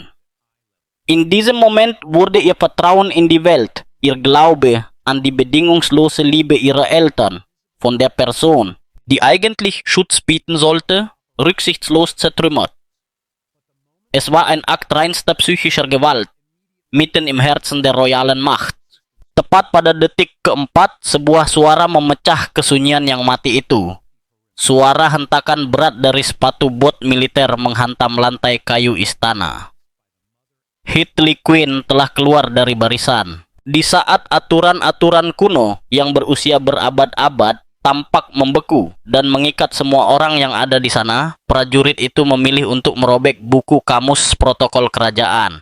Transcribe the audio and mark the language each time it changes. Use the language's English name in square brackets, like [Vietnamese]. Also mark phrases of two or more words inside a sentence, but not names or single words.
[German] In diesem Moment wurde ihr Vertrauen in die Welt, ihr Glaube an die bedingungslose Liebe ihrer Eltern, von der Person, die eigentlich Schutz bieten sollte, rücksichtslos zertrümmert. Es war ein Akt reinster psychischer Gewalt, mitten im Herzen der royalen Macht. [Indonesian] Tepat pada detik keempat, sebuah suara memecah kesunyian yang mati itu. Suara hentakan berat dari sepatu bot militer menghantam lantai kayu istana. Harley Quinn telah keluar dari barisan. Di saat aturan-aturan kuno yang berusia berabad-abad tampak membeku dan mengikat semua orang yang ada di sana, prajurit itu memilih untuk merobek buku kamus protokol kerajaan.